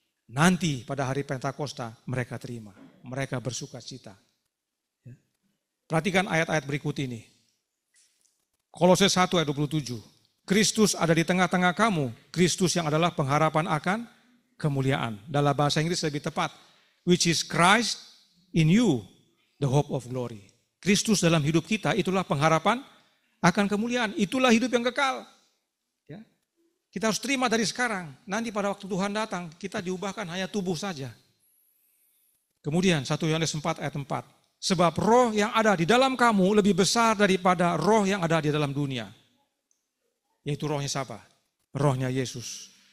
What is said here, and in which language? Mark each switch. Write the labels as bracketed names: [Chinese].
[Indonesian] Nanti pada hari Pentakosta mereka terima. Mereka bersuka cita. Perhatikan ayat-ayat berikut ini. Kolose 1 ayat 27. Kristus ada di tengah-tengah kamu. Kristus yang adalah pengharapan akan kemuliaan. Dalam bahasa Inggris lebih tepat. [English] Which is Christ in you, the hope of glory. [Indonesian] Kristus dalam hidup kita itulah pengharapan akan kemuliaan. Itulah hidup yang kekal. Ya. Kita harus terima dari sekarang. Nanti pada waktu Tuhan datang, kita diubahkan hanya tubuh saja. Kemudian 1 Yohanes 4 ayat 4. Sebab roh yang ada di dalam kamu lebih besar daripada roh yang ada di dalam dunia. Yaitu rohnya siapa? Rohnya Yesus.